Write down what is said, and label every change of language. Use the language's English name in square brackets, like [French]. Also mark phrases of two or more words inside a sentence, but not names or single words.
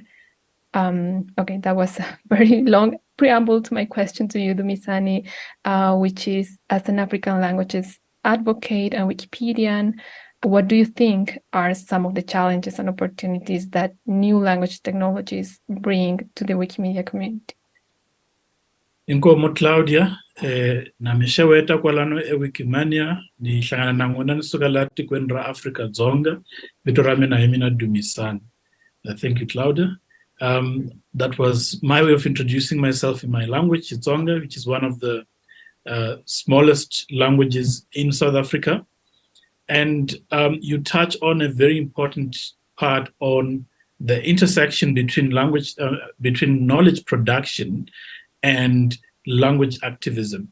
[English] Okay, that was a very long preamble to my question to you, Dumisani, which is, as an African languages advocate and Wikipedian, what do you think are some of the challenges and opportunities that new language technologies bring to the Wikimedia community? [Tsonga] Inkomo Claudia, nameshaweta kwalano Wikimania ni hlangana na n'wina ni suka la tikweni ra Afrika-Dzonga. Vito ra mina hi mina Dumisani. [English] Thank you, Claudia. That was my way of introducing myself in my language, Xitsonga, which is one of the smallest languages in South Africa. And you touch on a very important part on the intersection between between knowledge production and language activism.